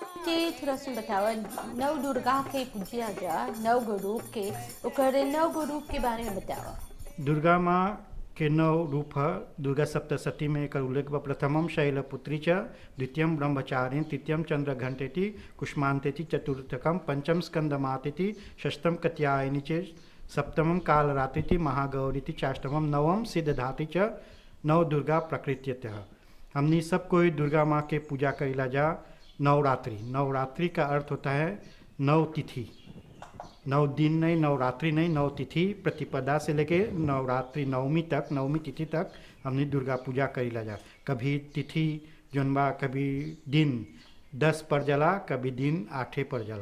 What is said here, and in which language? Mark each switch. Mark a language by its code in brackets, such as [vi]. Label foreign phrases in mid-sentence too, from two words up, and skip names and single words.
[bho] के थोड़ा सा बतावा नव दुर्गा के पूजिया जा नव गो रूप के ओकर नव गो रूप के बारे में बतावा। दुर्गा माँ के नौ रूप है। दुर्गा सप्तशती में एक उल्लेख व [sa] प्रथमम शैलपुत्री च द्वितीयम ब्रह्मचारिणी तृतीयम चंद्रघंटेति कुष्मांतेति चतुर्थकम पंचम स्कंदमातेति षष्ठम कत्यायनी च सप्तमम कालरात्रिति महागौरीति चाष्टमम नवम सिद्धधाति च नव दुर्गा प्रकृत्यतः। [bho] हमनी सब कोई दुर्गा माँ के पूजा करेला जा नवरात्रि। नवरात्रि का अर्थ होता है नव तिथि, 9 दिन नहीं, नवरात्रि नहीं, 9 तिथि प्रतिपदा से लेके नवरात्रि नवमी तक, नवमी तिथि तक हमने दुर्गा पूजा करेला जा। कभी तिथि जनबा, कभी दिन 10 पर जला, कभी दिन 8 पर जला।